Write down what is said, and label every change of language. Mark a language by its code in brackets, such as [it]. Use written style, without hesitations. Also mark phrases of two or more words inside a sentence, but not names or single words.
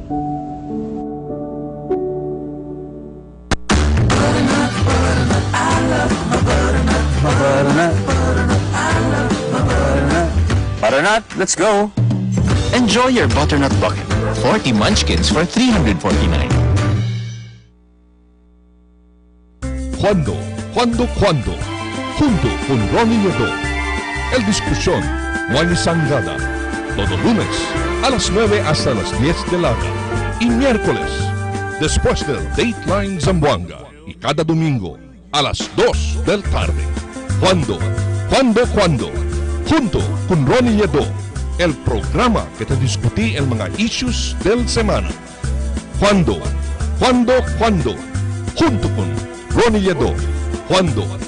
[en] Butternut, let's go. Enjoy your butternut bucket. 40 munchkins for $349. [cbk] ¿Cuándo? Junto con Ronnie Nieto. El discusión no hay sangada. Todo lunes a las 9 hasta las 10 de la noche. Y miércoles después del Dateline Zamboanga. Y cada domingo a las 2 del tarde. ¿Cuándo? Junto con Ronnie Nieto. El programa que te discutí el mga issues del semana. ¿Cuándo? Junto con Ronnie Nieto. ¿Cuándo?